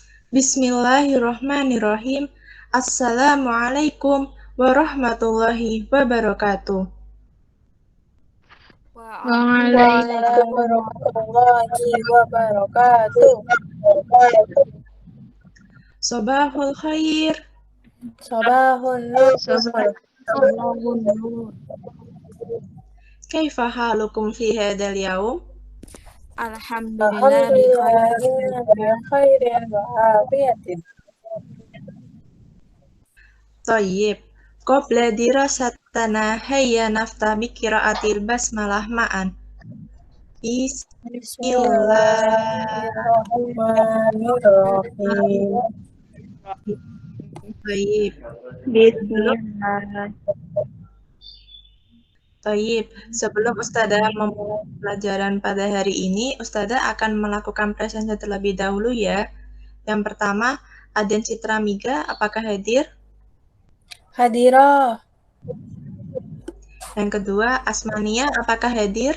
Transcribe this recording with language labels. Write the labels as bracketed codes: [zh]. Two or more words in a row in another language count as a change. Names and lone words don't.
[ar] بسم الله الرحمن الرحيم. السلام عليكم ورحمة الله وبركاته. وعليكم السلام ورحمة الله وبركاته. صباح الخير. صباح النور. كيف حالكم في هذا اليوم? الحمد لله إنا بخير وعافية. طيب. قبل دراستنا هيا نفتتح بقراءة البسملة معا. بسم الله. بسم الله الرحمن الرحيم. طيب. بسم الله. طيب. [id] Sebelum Ustazah memulai pelajaran pada hari ini, Ustazah akan melakukan presentasi terlebih dahulu ya. Yang pertama, Aden Citra Miga, apakah hadir? Hadirah. Yang kedua, Asmania, apakah hadir?